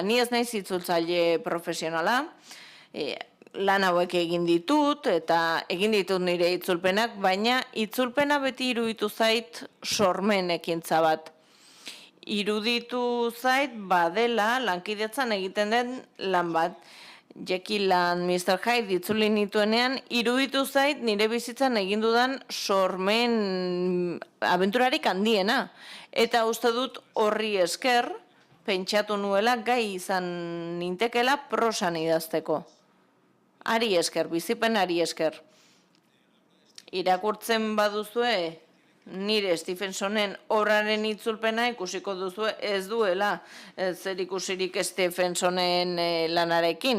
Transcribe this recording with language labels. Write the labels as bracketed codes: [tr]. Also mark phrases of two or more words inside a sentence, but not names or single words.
[eu] Ni ez naiz itzultzaile profesionala, lan hauek egin ditut eta egin ditut nire itzulpenak, baina itzulpena beti iruditu zait sormen ekintza bat. Iruditu zait badela lankidetzan egiten den lan bat. Jekyll and Mr. Hyde itzuli nituenean, iruditu zait nire bizitzan egin dudan sormen abenturarik handiena. Eta uste dut horri esker, pentsatu nuela gai izan nintekela prosan idazteko. Ari esker, bizipen ari esker. Irakurtzen baduzue, nire Stephensonen obraren itzulpena ikusiko duzue ez duela zer ikusirik Stephensonen lanarekin.